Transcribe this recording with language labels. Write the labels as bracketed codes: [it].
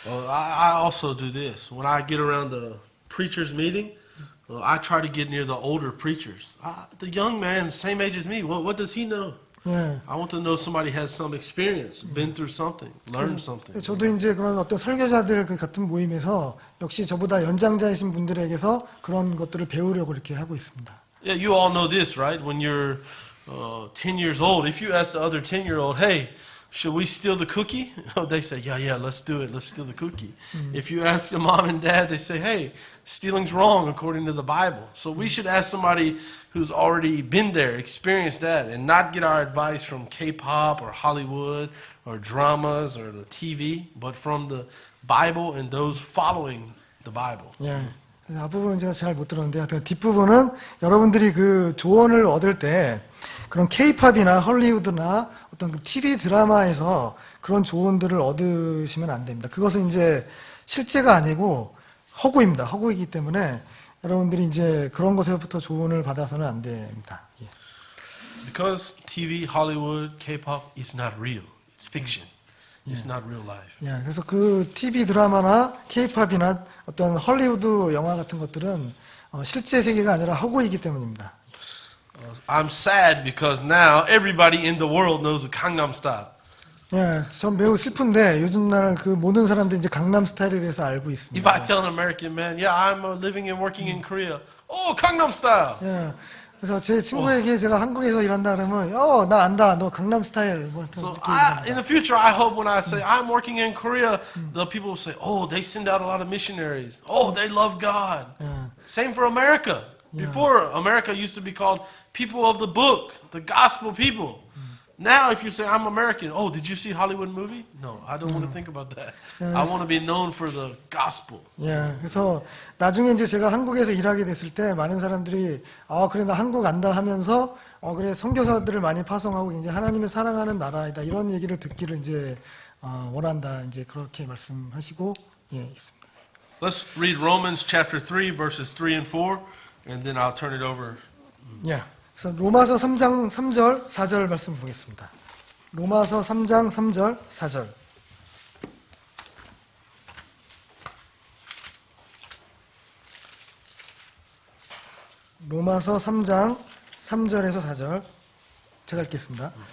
[en] I also do this. When I get around the preachers meeting, I try to get near the older preachers. The young man, same age as me, what does he know? [ko] 예. [en] I want to know somebody has some experience, been through something, learned something. [ko] 저도 이제 그런 어떤 설교자들 같은 모임에서 역시 저보다 연장자이신 분들에게서 그런 것들을 배우려고 이렇게 하고 있습니다. [en] Yeah, you all know this, right? When you're 10 years old, if you ask the other 10-year-old, hey, should we steal the cookie? They say, yeah, let's do it. Let's steal the cookie. If you ask the mom and dad, they say, hey, stealing's wrong according to the Bible. So we should ask somebody who's already been there, experienced that, and not get our advice from K-pop or Hollywood or dramas or the TV, but from the Bible and those following the Bible. [ko] 예. 앞부분은 제가 잘 못 들었는데, 뒷부분은 여러분들이 그 조언을 얻을 때 그런 K-팝이나 헐리우드나 어떤 그 TV 드라마에서 그런 조언들을 얻으시면 안 됩니다. 그것은 이제 실제가 아니고 허구입니다. 허구이기 때문에 여러분들이 이제 그런 것에서부터 조언을 받아서는 안 됩니다. 예. [en] Because TV, Hollywood, K-pop is not real. It's fiction. It's not real life. [ko] 예, 그래서 그 TV 드라마나 K-팝이나 어떤 헐리우드 영화 같은 것들은 실제 세계가 아니라 허구이기 때문입니다. I'm sad because now everybody in the world knows the Gangnam Style. 예, 전 매우 슬픈데 요즘 날 그 모든 사람들이 이제 강남 스타일에 대해서 알고 [en] If [ko] 있습니다. [en] I tell an American man, yeah, I'm living and working in Korea. Oh, Gangnam Style. [ko] 예, 그래서 제 친구에게 제가 한국에서 일한다 그러면 나 안다. 너 강남 스타일 뭐 [en] So [ko] 이렇게 [en] in the future, I hope when I say I'm working in Korea, the people will say, oh, they send out a lot of missionaries. Oh, they love God. Same for America. Before, America used to be called people of the book, the gospel people. Now, if you say, I'm American, oh, did you see Hollywood movie? No, I don't want to think about that. I want to be known for the gospel. [ko] 예, 그래서 나중에 이제 제가 한국에서 일하게 됐을 때 많은 사람들이 그래 나 한국 안다 하면서 그래 선교사들을 많이 파송하고 이제 하나님을 사랑하는 나라이다 이런 얘기를 듣기를 이제 원한다 이제 그렇게 말씀하시고 있습니다. [en] Let's read Romans chapter 3 verses 3 and 4, and then I'll turn it over. [ko] 예. 그래서 로마서 3장 3절 4절 말씀 보겠습니다. 로마서 3장 3절 4절. 로마서 3장 3절에서 4절 제가 읽겠습니다.